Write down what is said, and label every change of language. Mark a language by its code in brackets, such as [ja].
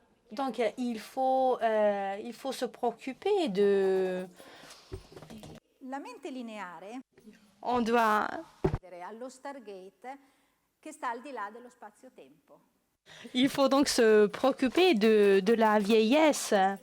[fr] Donc, il faut se préoccuper de... [it] La mente lineare [fr] On doit... [it] allo Stargate che sta al di là dello spazio-tempo. [fr] Il faut donc se préoccuper de la vieillesse.